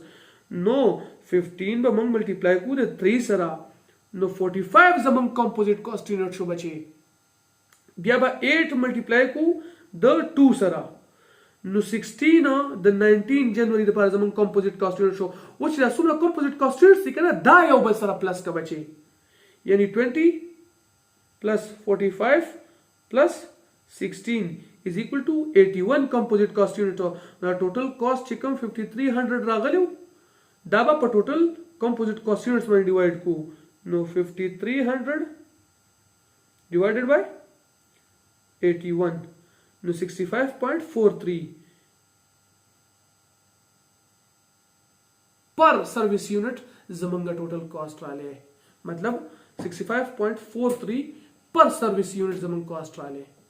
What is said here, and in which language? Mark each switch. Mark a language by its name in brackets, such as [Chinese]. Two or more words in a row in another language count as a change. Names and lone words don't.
[Pashto] نو 15 به موږ ملټیپلای کړو د 3 سره نو 45 زمونږ [English] composite cost unit [Pashto] شو بچي. بیا به 8 ملټیپلای کړو د 2 سره نو 16 د 19 جنوري لپاره زمونږ [English] composite cost unit [Pashto] شو. اوس چې دا څومره [English] composite cost unit [Pashto] دي که نه دا یو بل سره پلس که بچي، یعنی [English] 20 plus 45 plus 16 is equal to 81 composite cost unit. [Pashto] دا [English] total cost [Pashto] چې کوم 5300 راغلی دا به په [English] total composite cost units [Pashto] باندې ډیوایډ کو. نو [English] 5300 divided by 81 [Pashto] نو 65.43 [English] per service unit [Pashto] زمونږ [English] total cost [Pashto] رالی، مطلب 65.43 [English] per service unit [Pashto] زمونږ کاست رالی.